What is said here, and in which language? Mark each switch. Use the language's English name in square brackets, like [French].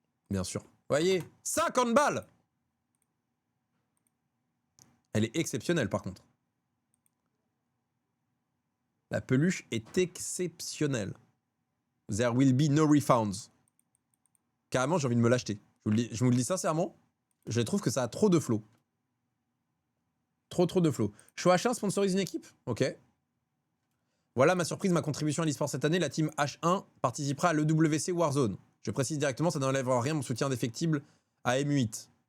[French] Bien sûr. Voyez, 50 balles. Elle est exceptionnelle par contre. La peluche est exceptionnelle. [English] There will be no refunds. [French] Carrément, j'ai envie de me l'acheter. Je vous le dis sincèrement, je trouve que ça a trop de flow. Trop de flow. Choix H1 sponsorise une équipe? Ok. Voilà ma surprise, ma contribution à l'e-sport cette année. La team H1 participera à l'EWC Warzone. Je précise directement, ça n'enlèvera rien mon soutien indéfectible à M8.